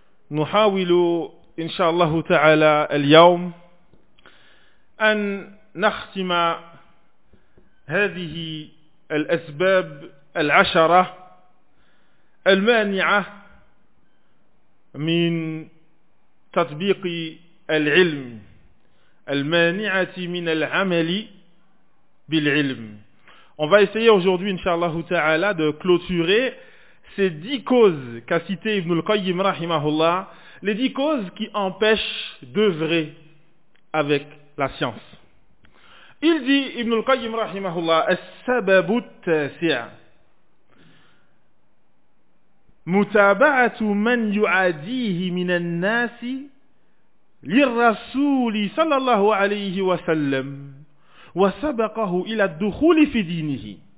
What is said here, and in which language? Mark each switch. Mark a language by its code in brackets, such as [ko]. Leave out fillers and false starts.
[ar] نحاول إن شاء الله تعالى اليوم أن نختم هذه الأسباب العشرة المانعة من تطبيق العلم المانعة من العمل بالعلم. [fr] On va essayer aujourd'hui, inshallah ta'ala, de clôturer ces 10 causes qu'a cité Ibn al-Qayyim rahimahullah, les 10 causes qui empêchent d'œuvrer avec la science. Il dit [ar] Ibn al-Qayyim rahimahullah, السبب التاسع متابعة من يعاديه من الناس للرسول صلى الله عليه وسلم وسبقه إلى الدخول في دينه